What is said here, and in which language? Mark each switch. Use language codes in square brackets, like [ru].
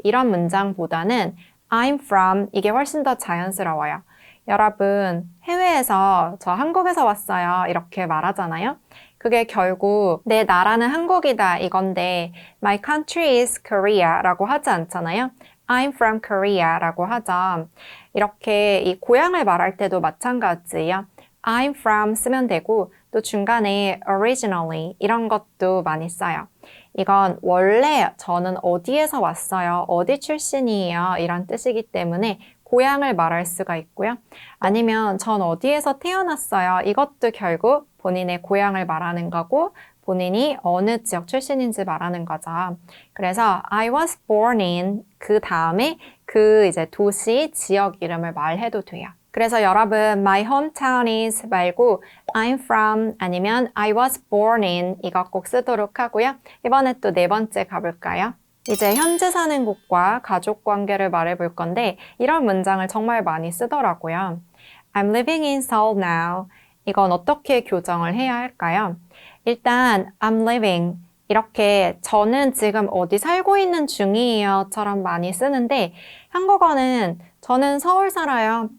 [ko] 이런 문장보다는 I'm from, 이게 훨씬 더 자연스러워요. 여러분, 해외에서 저 한국에서 왔어요. 이렇게 말하잖아요. 그게 결국 내 나라는 한국이다 이건데 [en] my country is Korea [ko] 라고 하지 않잖아요. [en] I'm from Korea [ko] 라고 하죠. 이렇게 이 고향을 말할 때도 마찬가지예요. I'm from 쓰면 되고 또 중간에 originally 이런 것도 많이 써요. 이건 원래 저는 어디에서 왔어요, 어디 출신이에요 이런 뜻이기 때문에 고향을 말할 수가 있고요. 아니면 전 어디에서 태어났어요. 이것도 결국 본인의 고향을 말하는 거고 본인이 어느 지역 출신인지 말하는 거죠. 그래서 [en] I was born in [ko] 그 다음에 그 이제 도시, 지역 이름을 말해도 돼요. 그래서 여러분 [en] my hometown is [ko] 말고 I'm from 아니면 [en] I was born in [ko] 이거 꼭 쓰도록 하고요. 이번에 또 네 번째 가볼까요? 이제 현재 사는 곳과 가족 관계를 말해볼 건데 이런 문장을 정말 많이 쓰더라고요. [en] I'm living in Seoul now. [ko] 이건 어떻게 교정을 해야 할까요? 일단 [en] I'm living [ko] 이렇게 저는 지금 어디 살고 있는 중이에요 처럼 많이 쓰는데 한국어는 저는 서울 살아요.